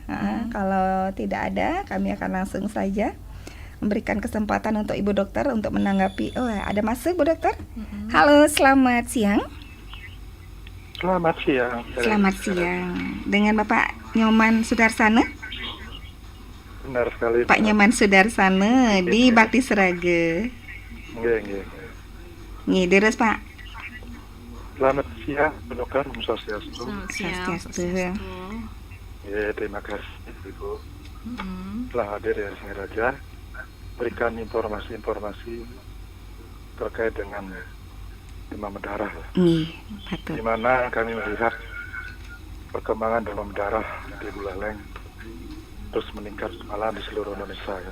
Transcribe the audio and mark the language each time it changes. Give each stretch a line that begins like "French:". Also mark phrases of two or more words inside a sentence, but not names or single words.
Indonesian: Kalau tidak ada, kami akan langsung saja memberikan kesempatan untuk Ibu Dokter untuk menanggapi. Oh, ada masuk Bu Dokter? Halo, selamat siang. Selamat siang. Selamat siang. Dengan Bapak Nyoman Sudarsana? Benar sekali. Pak Nyoman Sudarsana di Bakti Serage.
Balinese: Nggih, deres Pak.
Indonesian: Selamat siang, Bu Dokter. Om Swastiastu. Swastiastu. Ya, terima kasih Ibu. Telah hadir ya Singaraja, berikan informasi-informasi terkait dengan demam berdarah. Betul. Di mana kami melihat perkembangan demam berdarah di Buleleng terus meningkat malah di seluruh Indonesia ya.